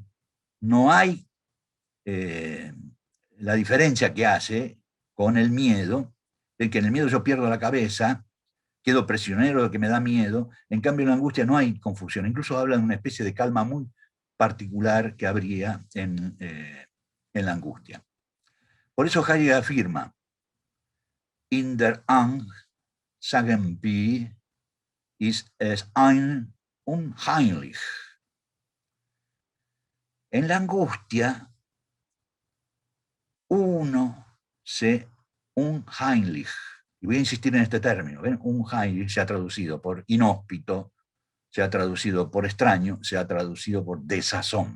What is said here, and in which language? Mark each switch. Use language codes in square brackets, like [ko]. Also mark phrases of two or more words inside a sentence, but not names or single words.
[es] No hay la diferencia que hace con el miedo, de que en el miedo yo pierdo la cabeza, quedo prisionero de lo que me da miedo, en cambio en la angustia no hay confusión, incluso habla de una especie de calma muy particular que habría en la angustia. Por eso Heidegger afirma, [de] in der Angst, sagen wir, ist es ein unheimlich. [es] En la angustia, uno se unheimlich, y voy a insistir en este término, ¿ven? Unheimlich se ha traducido por inhóspito, se ha traducido por extraño, se ha traducido por desazón.